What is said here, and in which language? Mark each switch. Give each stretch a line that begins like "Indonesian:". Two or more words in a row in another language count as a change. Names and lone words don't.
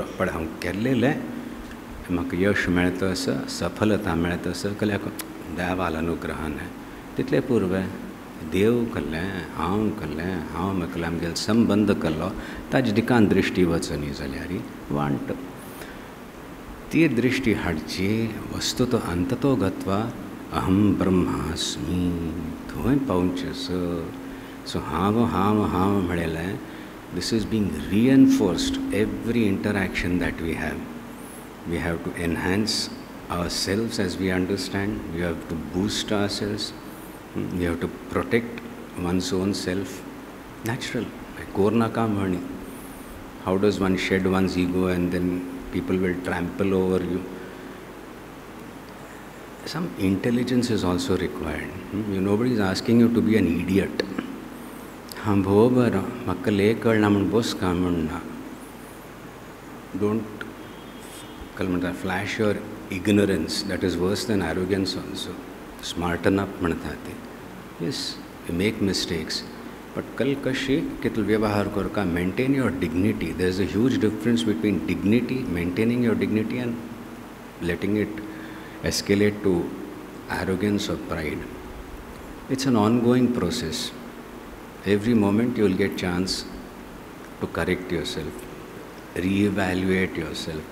Konkani: पण हांव केल्लें म्हाका यश मेळटा आसा, सफलता मेळटा आसा जाल्यार देवाल अनुग्रहान तितलें पुरवें. देव केल्लें, हांव केल्लें, हांव मेकलें, आमगेलो संबंद केल्लो ताजे दिकान दृश्टी वचनी जाल्यार वांट. ती दृश्टी हाडची.
Sanskrit: वस्तुतो अंततो गत्वा अहम ब्रह्मास्मी
Konkani: थंय पावचें आसा. सो हांव हांव हांव म्हणलें
English: this is being reinforced every interaction that we have. We have to enhance ourselves as we understand. We have to boost ourselves. We have to protect one's own self. Natural. Kornaka Mani. How does one shed one's ego and then people will trample over you? Some intelligence is also required. Nobody is asking you to be an idiot.
Konkani: हाँ भो बरं म्हाका लय कळना म्हूण बस का म्हणना.
English: don't call म्हणटा flash your ignorance. that is worse than arrogance also. smarten up
Konkani: म्हणटा ते.
English: yes you make mistakes but
Konkani: कल कशी कितलो व्यवहार करता.
English: maintain your dignity. there is a huge difference between dignity, maintaining your dignity and letting it escalate to arrogance or pride. It's an ongoing process. Every moment you will get chance to correct yourself, re-evaluate yourself.